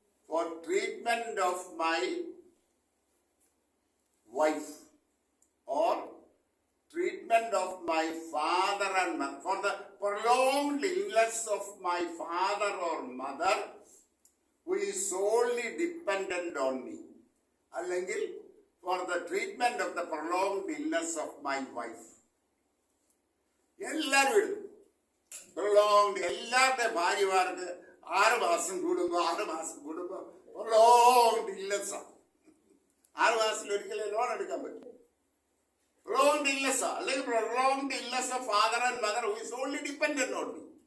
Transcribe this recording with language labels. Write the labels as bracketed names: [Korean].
[English] For treatment of my wife or treatment of my father and mother, for the prolonged illness of my father or mother who is solely dependent on me, അല്ലെങ്കിൽ for the treatment of the prolonged illness of my wife. [Malayalam] എല്ലാവരും എഴുതും prolonged. എല്ലാവരുടെ ഭാര്യമാർക്ക് 6 മാസം കൂടുമ്പോ prolonged illness ആണ്. 6 മാസത്തിൽ ഒരിക്കലും ലോൺ എടുക്കാൻ പറ്റും. [English] prolonged illness അല്ലെങ്കിൽ prolonged illness of father and mother who is only dependent on me.